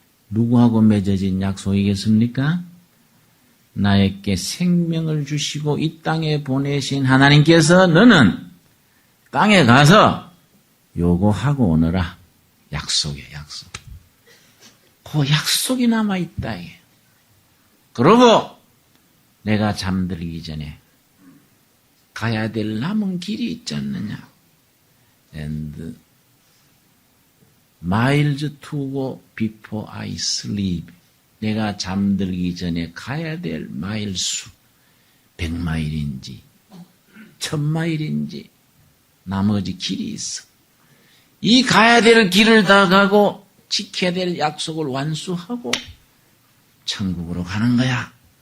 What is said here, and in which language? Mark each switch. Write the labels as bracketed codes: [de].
[ko] 누구하고 맺어진 약속이겠습니까? 나에게 생명을 주시고 이 땅에 보내신 하나님께서 너는 땅에 가서 요거 하고 오너라. 약속이에요, 약속. 그 약속이 남아있다. 그러고 내가 잠들기 전에 가야 될 남은 길이 있지 않느냐. [en] And miles to go before I sleep. [ko] 내가 잠들기 전에 가야 될 마일 수 100마일인지 1000마일인지 나머지 길이 있어. 이 가야 될 길을 다 가고 지켜야 될 약속을 완수하고 천국으로 가는 거야.